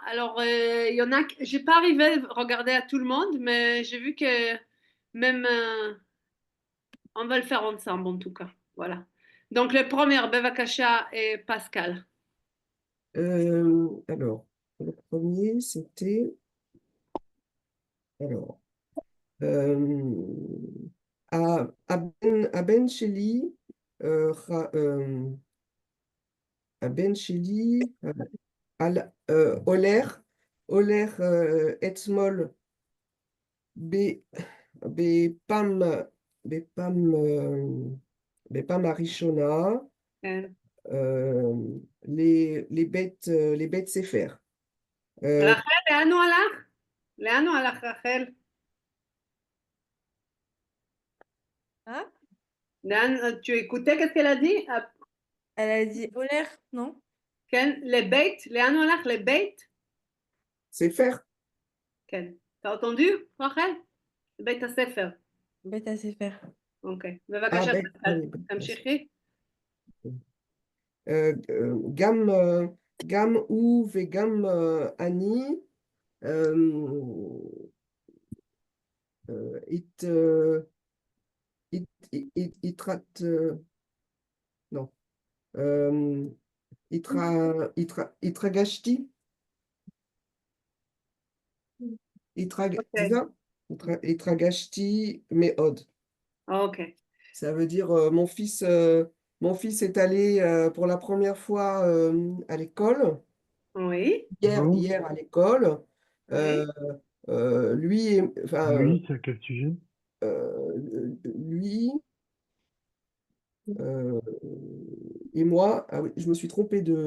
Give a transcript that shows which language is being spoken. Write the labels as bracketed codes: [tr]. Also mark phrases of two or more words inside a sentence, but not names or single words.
[fr] Alors, il y en a, j'ai pas arrivé à regarder à tout le monde, mais j'ai vu que même, on va le faire ensemble en tout cas. Voilà. Donc, le premier, Bevakasha et Pascal. Alors, le premier, c'était. Alors, [he] הבן שלי, הבן שלי הולך אתמול בפעם בפעם הראשונה, כן. לבית ספר. רחל, לאן הוא הלך? לאן הוא הלך, רחל? [fr] Ah, tu écoutais qu'est-ce qu'elle a dit? elle a dit Oler, non? [he] כן, לבית, לאן הוא הלך? לבית? ספר. כן. [fr] t'as entendu, [he] רחל? בית הספר. בית ספר. אוקיי. בבקשה, תמשיכי. גם הוא וגם אני התרגשתי. התרגשתי מאוד. [fr] Ok. Ça veut dire mon fils est allé pour la première fois à l'école. Oui. Hier à l'école. Oui. Lui, Oui, c'est à quel sujet? lui et moi, ah oui, je me suis trompé.